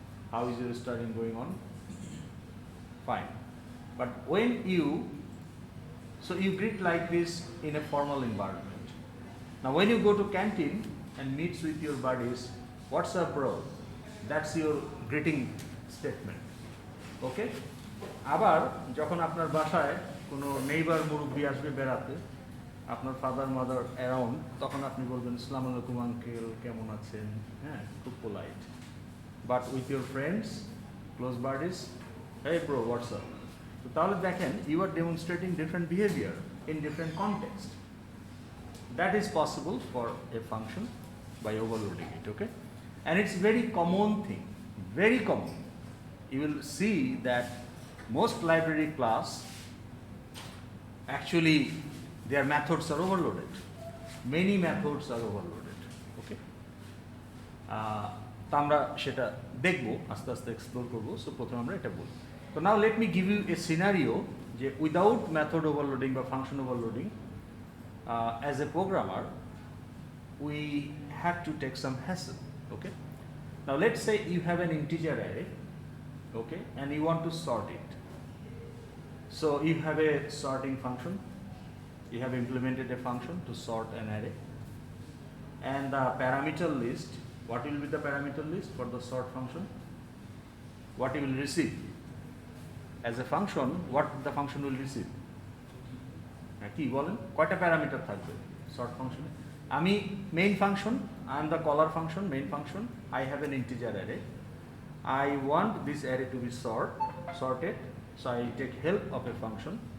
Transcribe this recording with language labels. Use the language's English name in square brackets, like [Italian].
[English] How is your studying going on? Fine. But when you greet like this in a formal environment. Now when you go to canteen and meets with your buddies, what's up bro? That's your greeting statement. Okay? [Bangla] আবার যখন আপনার বাসায় কোনো neighbour মুরব্বী আসবে বেড়াতে, আপনার [English] father mother around, [Bangla] তখন আপনি বলবেন আসসালামু আলাইকুম আঙ্কেল, কেমন আছেন? হ্যাঁ, খুব polite. [English] But with your friends, close buddies, hey bro, what's up? [Bangla] তো তাহলে দেখেন, [English] you are demonstrating different behavior in different context. That is possible for a function by overloading it, okay? And it's very common thing, very common. You will see that most library class, actually their methods are overloaded. Many methods are overloaded, okay? [Bangla] তো আমরা সেটা দেখবো, আস্তে আস্তে explore করবো। So প্রথমে আমরা এটা বলি। [English] So now let me give you a scenario যে without method overloading বা function overloading, as a programmer we have to take some hassle, okay? Now let's say you have an integer array, okay, and you want to sort it. So you have a sorting function, you have implemented a function to sort an array, and the parameter list, what will be the parameter list for the sort function? What you will receive as a function, what the function will receive? [Bangla] কি বলেন, কয়টা parameter থাকবে sort ফাংশনে? আমি main function, [English] I am the caller function, main function, I have an integer array, I want this array to be sorted, so I take help of a function.